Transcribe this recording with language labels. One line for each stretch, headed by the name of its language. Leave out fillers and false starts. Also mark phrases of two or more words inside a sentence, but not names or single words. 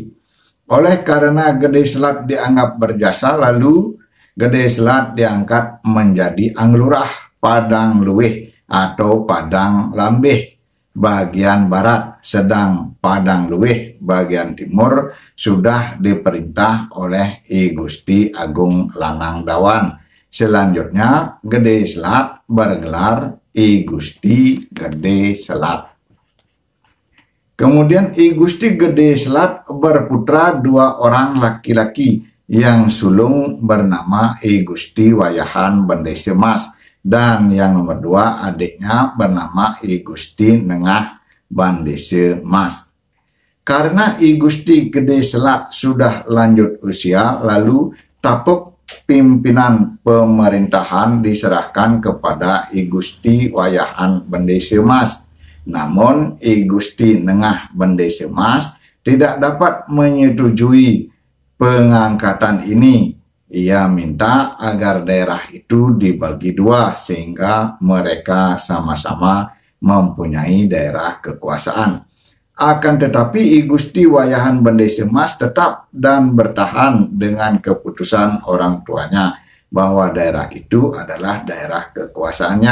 Indonesian: Oleh karena Gede Selat dianggap berjasa, lalu Gede Selat diangkat menjadi Anglurah Padang Luwih atau Padang Lambeh bagian barat, sedang Padang Luwih bagian timur sudah diperintah oleh I Gusti Agung Lanang Dawan. Selanjutnya Gede Selat bergelar I Gusti Gede Selat. Kemudian I Gusti Gede Selat berputra 2 orang laki-laki yang sulung bernama I Gusti Wayahan Bendese Mas Dan yang nomor 2 adiknya bernama I Gusti Nengah Bandese Mas. Karena I Gusti Gede Selat sudah lanjut usia, lalu tapuk pimpinan pemerintahan diserahkan kepada I Gusti Wayahan Bandese Mas. Namun I Gusti Nengah Bandese Mas tidak dapat menyetujui pengangkatan ini. Ia minta agar daerah itu dibagi 2 sehingga mereka sama-sama mempunyai daerah kekuasaan. Akan tetapi I Gusti Wayahan Bandese Mas tetap dan bertahan dengan keputusan orang tuanya bahwa daerah itu adalah daerah kekuasaannya.